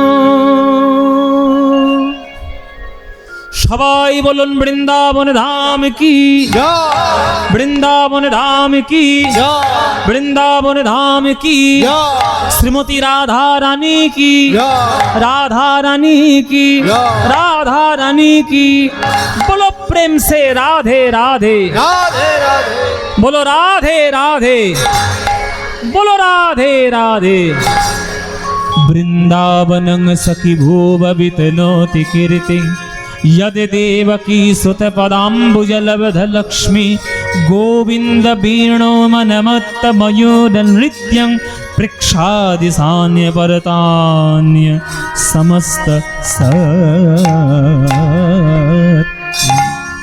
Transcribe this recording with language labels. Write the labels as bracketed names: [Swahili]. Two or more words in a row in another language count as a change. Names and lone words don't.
[Bangla] সবাই বলুন বৃন্দাবন ধাম কি, বৃন্দাবন ধাম কি, বৃন্দাবন ধাম কি, শ্রীমতী রাধা রানী কি, রাধা রানী কি, রাধা রানী কি। [Hindi] बोलो प्रेम से राधे राधे, [Bangla] রাধে রাধে, [Hindi] बोलो राधे राधे, बोलो राधे राधे। [Sanskrit] वृंदावनं सखी भूव वितनोति कीर्ति, यद देवकी सुत पदाम्बुजलब्ध लक्ष्मी, गोविंद वीणो मनमत्त मयूर नृत्यं, पृक्षादिशान्य परतान्य समस्त सत्।